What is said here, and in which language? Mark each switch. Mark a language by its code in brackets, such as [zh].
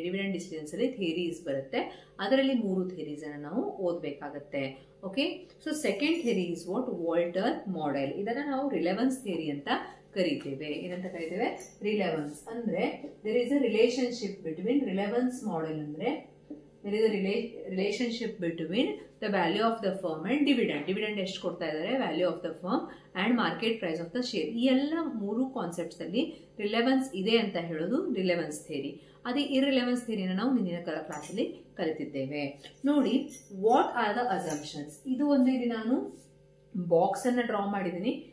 [kn] Dividend decisions ಅಲ್ಲಿ theories ಬರುತ್ತೆ. ಅದರಲ್ಲಿ 3 ಥಿಯರೀಸ್ ಅನ್ನು ನಾವು ಓದಬೇಕಾಗತ್ತೆ. [en] Okay, so second theory is what, Walter model. [kn] ಇದನ್ನ ನಾವು ರಿಲೆವೆನ್ಸ್ ಥಿಯರಿ ಅಂತ ಕರೀತೇವೆ. ಏನಂತ ಕರೀತೇವೆ, ರಿಲೆವೆನ್ಸ್. ಅಂದ್ರೆ [en] There is a relationship between relevance model. [kn] ಅಂದ್ರೆ [en] there is a relationship between the value of the firm and dividend. Dividend [kn] ಎಷ್ಟು ಕೊಡ್ತಾ ಇದ್ದಾರೆ, [en] Value of the firm and market price of the share. [kn] ಈ ಎಲ್ಲ 3 concepts ಅಲ್ಲಿ relevance ಇದೆ ಅಂತ ಹೇಳೋದು ರಿಲೆವೆನ್ಸ್ ಥಿಯರಿ. ಅದೇ ಇರ್ರಿಲೆವೆನ್ಸ್ ಥಿಯರಿನ ನಾವು ಹಿಂದಿನ ಕ್ಲಾಸ್ ಅಲ್ಲಿ ಕಲಿತಿದ್ದೇವೆ. ನೋಡಿ, [en] What are the assumptions. [kn] ಇದು ಒಂದು ಇಲ್ಲಿ ನಾನು ಬಾಕ್ಸ್ ಅನ್ನ ಡ್ರಾ ಮಾಡಿದ್ದೀನಿ.